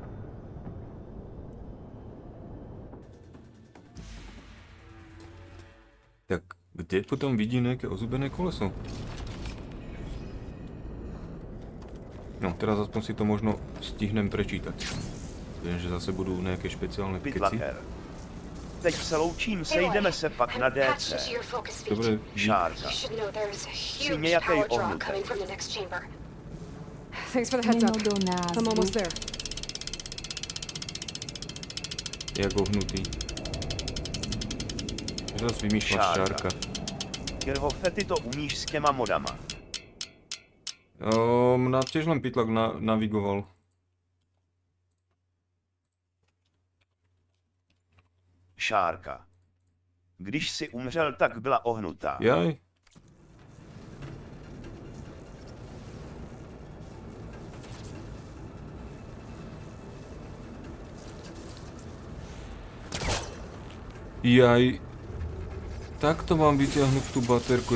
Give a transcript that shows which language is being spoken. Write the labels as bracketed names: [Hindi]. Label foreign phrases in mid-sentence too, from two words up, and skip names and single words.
[Slovak] Tak, kde potom vidí nejaké ozubené koleso? No, teraz aspoň si to možno stihnem prečítať. Viem, že zase budú nejaké špeciálne keci. Pytlaker. [Czech] Teď se loučím, sejdeme se pak na DC. [Slovak] Dobre, [Czech] Shaarka. Si nějakej ohnutek. [English] Thanks for the heads up. I'm almost there. [Czech] jak ohnutý. [Slovak] Zas vymýšľaš Shaarka. [Czech] Kirhofe, ty to umíš s těma modama. [Slovak] Tiež len pytlak navigoval. Shaarka. [Czech] Když si umřel, tak byla ohnutá. [Slovak] Jaj. Jaj. Takto mám vyťahnuť tú baterku.